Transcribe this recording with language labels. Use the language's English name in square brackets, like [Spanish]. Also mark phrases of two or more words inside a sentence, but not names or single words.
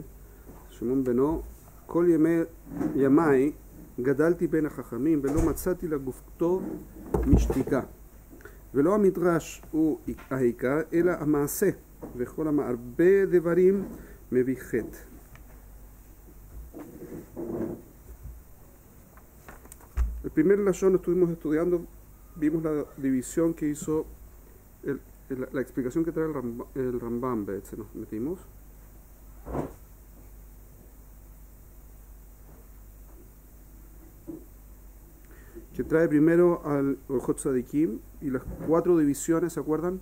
[Hebrew] שמעון בנו, כל ימי, גדלתי בין החכמים ולא מצאתי לגופתו משתיקה ולא המדרש הוא העיקר אלא המעשה וכל המרבה דברים מביא חטא. [Spanish] El primer lashon estuvimos estudiando, vimos la división que hizo la explicación que trae el Rambam, nos metimos. Que trae primero al Orjot Tzadikim y las 4 divisiones, ¿se acuerdan?